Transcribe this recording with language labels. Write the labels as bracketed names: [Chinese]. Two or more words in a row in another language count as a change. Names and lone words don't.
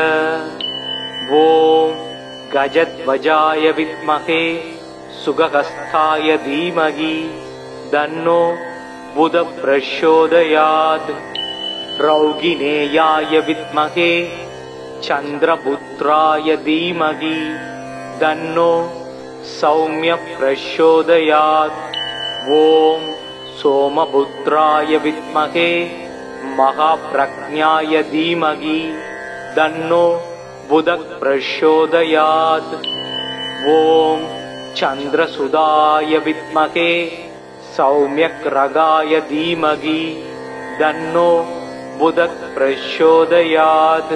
[Sanskrit] ॐ गजध्वजाय विद्महे शुकहस्ताय धीमहि तन्नो बुधः प्रचोदयात्. रौहिणेयाय विद्महे चन्द्रपुत्राय धीमहि तन्नो सौम्यः प्रचोदयात्. ॐ सोमपुत्राय विद्महे महाप्रज्ञाय धीमहि तन्नो बुधः प्रचोदयात्. ओम चन्द्रसुधाय विद्महे सौम्यग्रगाय धीमहि तन्नो बुधः प्रचोदयात्.